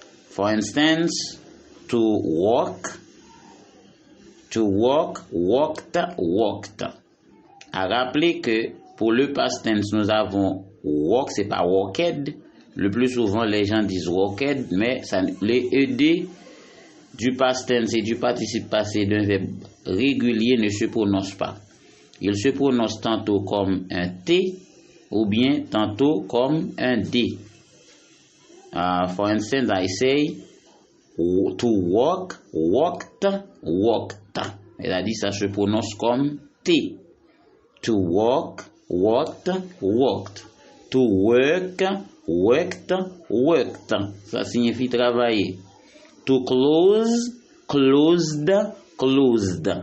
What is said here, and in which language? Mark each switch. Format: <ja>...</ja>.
<en>For instance, to walk, walked, walked.</en> <fr>À rappeler que pour le past tense, nous avons walk, c'est pas walked. Le plus souvent, les gens disent walked, mais les ED du past tense et du participe passé d'un verbe régulier ne se prononcent pas. Ils se prononcent tantôt comme un T ou bien tantôt comme un D.</fr> <en>For instance, I say to walk, walked, walked.</en> <fr>C'est-à-dire ça se prononce comme T.</fr> <en>To walk, walked, walked. To work, worked, worked.</en> <fr>Ça signifie travailler.</fr> <en>To close, closed, closed.</en>